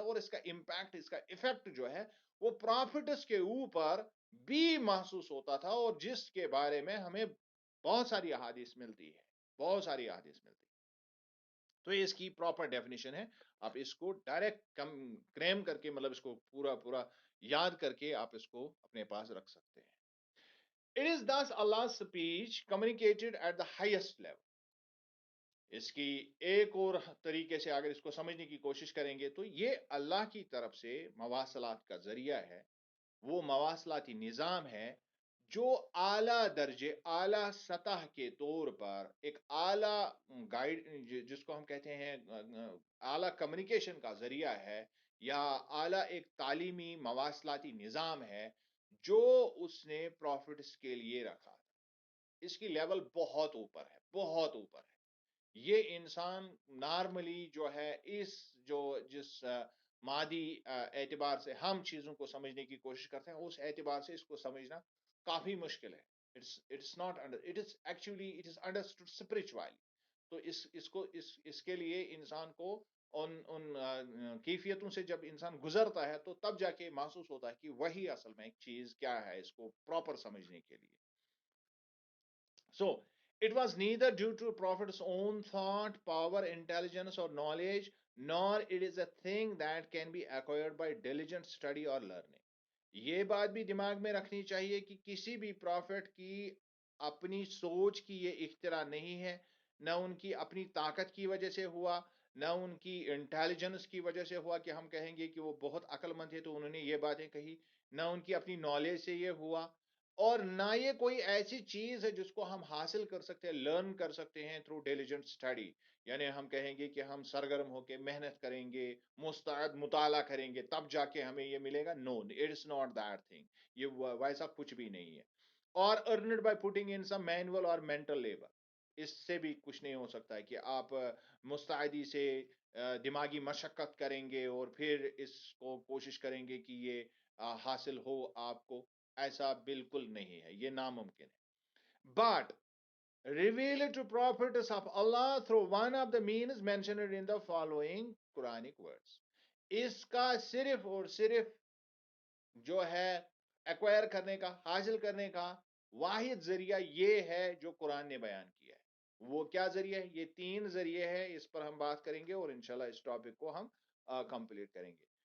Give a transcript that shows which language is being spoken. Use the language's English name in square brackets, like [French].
[Urdu] اور اس کا امپیکٹ، اس کا افیکٹ جو ہے وہ پروفٹس کے اوپر بھی محسوس ہوتا تھا، اور جس کے بارے میں ہمیں بہت ساری احادیث ملتی ہے، بہت ساری احادیث ملتی ہے. تو یہ اس کی پراپر ڈیفینیشن ہے. آپ اس کو ڈائریکٹ کریم کر کے مطلب اس کو پورا پورا یاد کر کے آپ اس کو اپنے پاس رکھ سکتے ہیں. [English] It is thus Allah's speech communicated at the highest level. [Urdu] اس کی ایک اور طریقے سے اگر اس کو سمجھنے کی کوشش کریں گے تو یہ اللہ کی طرف سے مواصلات کا ذریعہ ہے. وہ مواصلاتی نظام ہے جو اعلیٰ درجے، اعلیٰ سطح کے طور پر ایک اعلیٰ گائیڈ جس کو ہم کہتے ہیں اعلیٰ کمیونیکیشن کا ذریعہ ہے، یا اعلیٰ ایک تعلیمی مواصلاتی نظام ہے جو اس نے پروفٹس کے لیے رکھا. اس کی لیول بہت اوپر ہے، بہت اوپر ہے. یہ انسان نارملی جو ہے اس جو جس مادی اعتبار سے ہم چیزوں کو سمجھنے کی کوشش کرتے ہیں، اس اعتبار سے اس کو سمجھنا کافی مشکل ہے. [English] It's not under it is actually it is understood spiritually. [Urdu] تو اس کے لیے انسان کو ان کیفیتوں سے جب انسان گزرتا ہے تو تب جا کے محسوس ہوتا ہے کہ وہی اصل میں ایک چیز کیا ہے اس کو پراپر سمجھنے کے لیے. [English] So, it was neither due to Prophet's own thought, power, intelligence, or knowledge, nor it is a thing that can be acquired by diligent study or learning. [Urdu] یہ بات بھی دماغ میں رکھنی چاہیے کہ کسی بھی پروفٹ کی اپنی سوچ کی یہ اختراع نہیں ہے، نہ ان کی اپنی طاقت کی وجہ سے ہوا، نہ ان کی انٹیلیجنس کی وجہ سے ہوا کہ ہم کہیں گے کہ وہ بہت عقل مند ہے تو انہوں نے یہ باتیں کہی، نہ ان کی اپنی نالج سے یہ ہوا، اور نہ یہ کوئی ایسی چیز ہے جس کو ہم حاصل کر سکتے ہیں، لرن کر سکتے ہیں [English] Through diligent study. [Urdu] یعنی ہم کہیں گے کہ ہم سرگرم ہو کے محنت کریں گے، مستعد مطالعہ کریں گے تب جا کے ہمیں یہ ملے گا. [English] No, it's not that thing. [Urdu] یہ ویسا کچھ بھی نہیں ہے. [English] اور earned by putting in some manual or mental labour, [Urdu] اس سے بھی کچھ نہیں ہو سکتا ہے کہ آپ مستعدی سے دماغی مشقت کریں گے اور پھر اس کو کوشش کریں گے کہ یہ حاصل ہو آپ کو. ایسا بالکل نہیں ہے، یہ ناممکن ہے. [English] But revealed to prophets of Allah through one of the means mentioned in the following Quranic words. [Urdu] اس کا صرف اور صرف جو ہے ایکوائر کرنے کا، حاصل کرنے کا واحد ذریعہ یہ ہے جو قرآن نے بیان کیا ہے. وہ کیا ذریعہ ہے؟ یہ تین ذریعے ہے. اس پر ہم بات کریں گے اور انشاءاللہ اس ٹاپک کو ہم کمپلیٹ کریں گے.